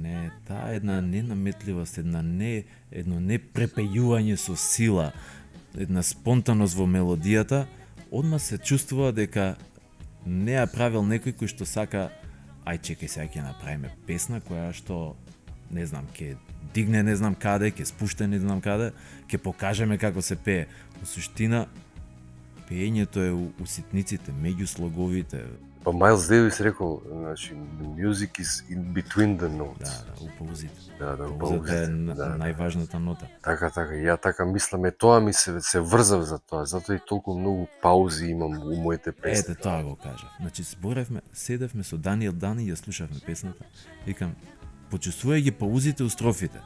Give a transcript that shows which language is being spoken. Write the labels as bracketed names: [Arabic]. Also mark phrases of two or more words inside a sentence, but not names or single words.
[Macedonian] Не, таа една ненаметливост, едно не препејување со сила, една спонтаност во мелодијата, одма се чувствува дека не ја правил некој кој што сака, ај чекај сега ќе направиме песна која што не знам, ќе дигне не знам каде, ќе спуште не знам каде, ќе покажеме како се пее. Во суштина пеењето е у ситниците, меѓу слоговите. Па Майлс Дейвис рекол, значи, [English] the music is in between the notes. [Macedonian] Да, у паузите. Да, Паузата е да. најважната нота. Така, ја така мислам, тоа ми се врзав за тоа, затоа и толку многу паузи имам у моите песни. Ете, тоа го кажав. Значи, седевме со Даниел Дани и ја слушавме песната. Викам, почувствувај ги паузите у строфите.